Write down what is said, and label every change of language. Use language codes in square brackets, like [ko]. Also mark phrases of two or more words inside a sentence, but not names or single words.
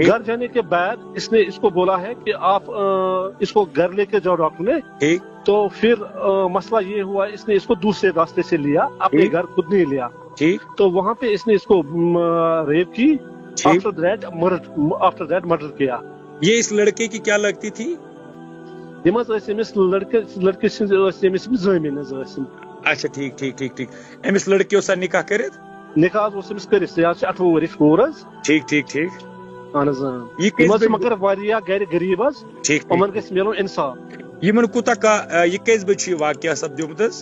[hi] घर जाने के बाद इसने इसको बोला है कि आप इसको घर लेके जाओ डॉक्टर ने। तो फिर मसला ये हुआ, इसने इसको दूसरे रास्ते से लिया, अपने घर खुद नहीं लिया। तो वहां पे इसने इसको रेप की, [en] after that [hi] मर्डर किया। ये इस लड़के की क्या लगती थी? [ks] یِم حظ ٲسۍ أمِس لڑکہٕ سٕنٛز ٲسۍ أمِس زٲمیٖن حظ ٲسۍ یِم. اچھا ٹھیک أمِس لڑکی اوسا نکاح کٔرِتھ؟ نکاح حظ اوس أمِس کٔرِتھ، یہِ حظ چھِ 28 ؤرِش کوٗر حظ. ٹھیک اہن حظ یِم حظ چھِ مگر واریاہ گرِ غریٖب حظ، یِمن گژھِ میلُن اِنصاف. یِمن کوٗتاہ یہِ کٔژِ بجہِ چھُ یہِ واقعہ سپدیومُت حظ؟